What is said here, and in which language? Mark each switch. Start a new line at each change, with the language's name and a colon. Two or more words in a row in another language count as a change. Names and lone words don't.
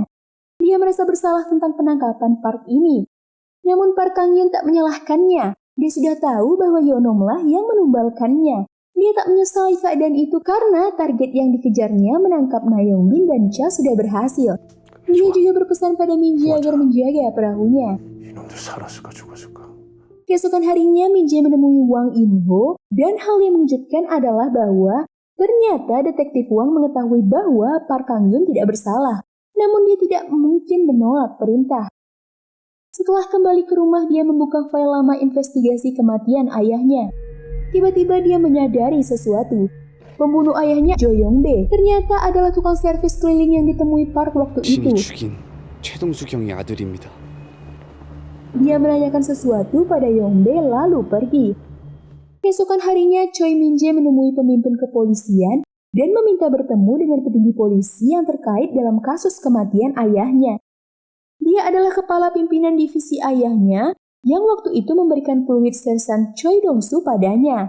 Indonesian: Dia merasa bersalah tentang penangkapan Park ini. Namun Park Kang-yoon tak menyalahkannya. Dia sudah tahu bahwa Yonomlah yang menumbalkannya. Dia tak menyesali keadaan itu karena target yang dikejarnya menangkap Na Yong-bin dan Cha sudah berhasil. Dia juga berpesan pada Min-jae agar menjaga perahunya.
Korean: 이놈들 살았을까 죽었을까?
Indonesian: Keesokan harinya Min-jae menemui Wang In-ho dan hal yang mengejutkan adalah bahwa ternyata detektif Wang mengetahui bahwa Park Kang-yoon tidak bersalah. Namun dia tidak mungkin menolak perintah. Setelah kembali ke rumah, dia membuka file lama investigasi kematian ayahnya. Tiba-tiba dia menyadari sesuatu. Pembunuh ayahnya Jo Yong-bae ternyata adalah tukang servis keliling yang ditemui Park waktu itu.
Korean: 죽인 최동수 경의 아들입니다.
Indonesian: Dia menanyakan sesuatu pada Yong-bae lalu pergi. Keesokan harinya, Choi Min-jae menemui pemimpin kepolisian dan meminta bertemu dengan petinggi polisi yang terkait dalam kasus kematian ayahnya. Dia adalah kepala pimpinan divisi ayahnya yang waktu itu memberikan peluit Sersan Choi Dong-su padanya.